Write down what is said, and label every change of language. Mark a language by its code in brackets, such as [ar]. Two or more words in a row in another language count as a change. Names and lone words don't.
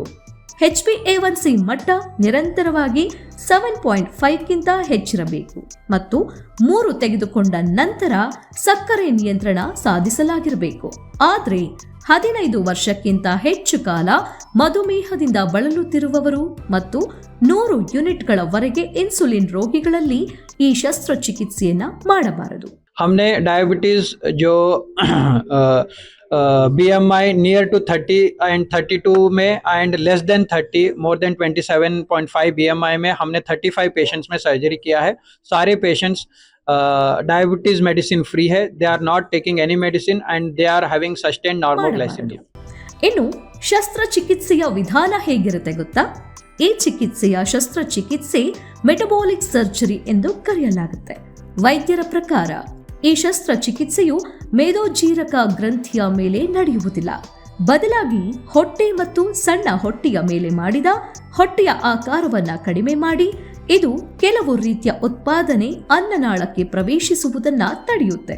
[kn] HbA1c ಮಟ್ಟ ನಿರಂತರವಾಗಿ 7.5ಕ್ಕಿಂತ ಹೆಚ್ಚಿರಬೇಕು ಮತ್ತು 3 ತೆಗೆದುಕೊಂಡ ನಂತರ ಸಕ್ಕರೆ ನಿಯಂತ್ರಣ ಸಾಧಿಸಲಾಗಿರಬೇಕು. ಆದರೆ 15 ವರ್ಷಕ್ಕಿಂತ ಹೆಚ್ಚು ಕಾಲ ಮಧುಮೇಹದಿಂದ ಬಳಲುತ್ತಿರುವವರು ಮತ್ತು 100 ಯೂನಿಟ್ಗಳವರೆಗೆ ಇನ್ಸುಲಿನ್ ರೋಗಿಗಳಲ್ಲಿ ಈ ಶಸ್ತ್ರಚಿಕಿತ್ಸೆಯನ್ನ ಮಾಡಬಾರದು. [hi] हमने डायबिटीज जो BMI [en] near to 30 and 32 [hi] में [en] and less than 30 more than 27.5 [hi] BMI में हमने 35 पेशेंट्स में सर्जरी किया है. सारे पेशेंट्स [en] diabetes medicine free [hi] है. [en] they are not taking any medicine and they are having sustained normoglycemia. [kn] ಇನ್ನು ಶಸ್ತ್ರಚಿಕಿತ್ಸೆಯ ವಿಧಾನ ಹೇಗಿರುತ್ತೆ ಗೊತ್ತಾ? ಈ ಚಿಕಿತ್ಸೆಯ ಶಸ್ತ್ರಚಿಕಿತ್ಸೆ ಮೆಟಬಾಲಿಕ್ ಸರ್ಜರಿ ಎಂದು ಕರೆಯಲಾಗುತ್ತೆ. ವೈದ್ಯರ ಪ್ರಕಾರ ಈ ಶಸ್ತ್ರಚಿಕಿತ್ಸೆಯು ಮೇದೋಜೀರಕ ಗ್ರಂಥಿಯ ಮೇಲೆ ನಡೆಯುವುದಿಲ್ಲ. ಬದಲಾಗಿ ಹೊಟ್ಟೆ ಮತ್ತು ಸಣ್ಣ ಹೊಟ್ಟೆಯ ಮೇಲೆ ಮಾಡಿದ ಹೊಟ್ಟೆಯ ಆಕಾರವನ್ನ ಕಡಿಮೆ ಮಾಡಿ ಇದು ಕೆಲವು ರೀತಿಯ ಉತ್ಪಾದನೆ ಅನ್ನನಾಳಕ್ಕೆ ಪ್ರವೇಶಿಸುವುದನ್ನ ತಡೆಯುತ್ತೆ.